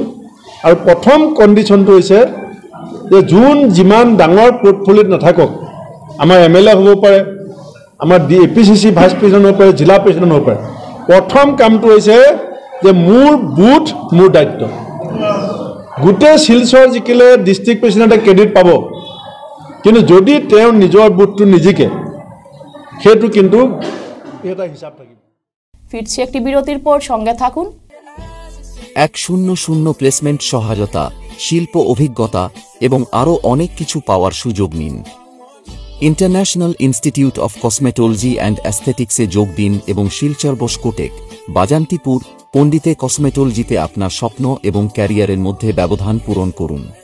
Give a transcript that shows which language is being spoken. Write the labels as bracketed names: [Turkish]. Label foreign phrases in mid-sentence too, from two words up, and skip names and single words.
[Assamese] আৰু প্ৰথম কণ্ডিশ্যনটো হৈছে যে যিমান ডাঙৰ পোৰ্টফলিঅ'ত নাথাকক, আমাৰ MLA হ'ব পাৰে, আমাৰ APCC [English] vice president [Assamese] হ'ব পাৰে, জিলা প্ৰেচিডেণ্ট হ'ব পাৰে, প্ৰথম কামটো হৈছে যে মোৰ বুথ মোৰ দায়িত্ব। গোটেই শিলচৰ জিকিলে [English] district president [Assamese] ক্ৰেডিট পাব, কিন্তু যদি তেওঁ নিজৰ বুথটো নিজিকে সেইটো কিন্তু এটা হিচাপ থাকিব। [Bangla] ফিরছি একটি বিরতির পর, সঙ্গে থাকুন। 100 প্লেসমেন্ট সহায়তা, শিল্প অভিজ্ঞতা এবং আরও অনেক কিছু পাওয়ার সুযোগ নিন। ইন্টারন্যাশনাল ইনস্টিটিউট অফ কসমেটোলজি অ্যান্ড অ্যাস্থেটিক্সে যোগ দিন এবং শিলচর বসকোটেক, বাজান্তিপুর, পণ্ডিতে কসমেটোলজিতে আপনার স্বপ্ন এবং ক্যারিয়ারের মধ্যে ব্যবধান পূরণ করুন।